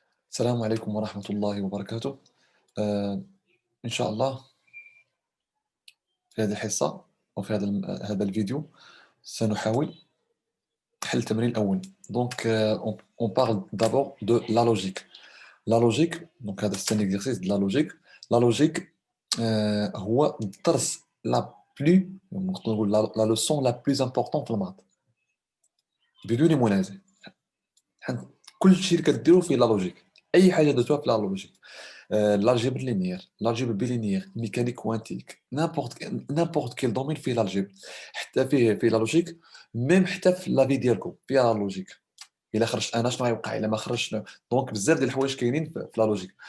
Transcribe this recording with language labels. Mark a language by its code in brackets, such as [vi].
[ar] السلام عليكم ورحمة الله وبركاته. آه، إن شاء الله في هذه الحصة أو في هذا الفيديو سنحاول حل التمرين الأول. [fr] Donc, on parle d'abord de la logique. La logique, donc هذا c'est un exercice de la logique. La logique [ar] هو الدرس [fr] la plus [ar] نقدر نقول [fr] la leçon la plus importante [ar] في الماث بدون منازع. كل شيء اللي كديرو فيه لا لوجيك، أي حاجة درتوها في لا لوجيك. [fr] l'algèbre linéaire, l'algèbre bilinéaire, mécanique quantique, n'importe quel domaine fait l'algèbre. [ar] حتى فيه [fr] la logique, même [ar] حتى في [fr] la vie [ar] ديالكم فيها [fr] la logique. [ar] إلا خرجت أنا شنو غيوقع، إلا ما خرجتش شنو. دونك بزاف ديال الحوايج كاينين في la logique.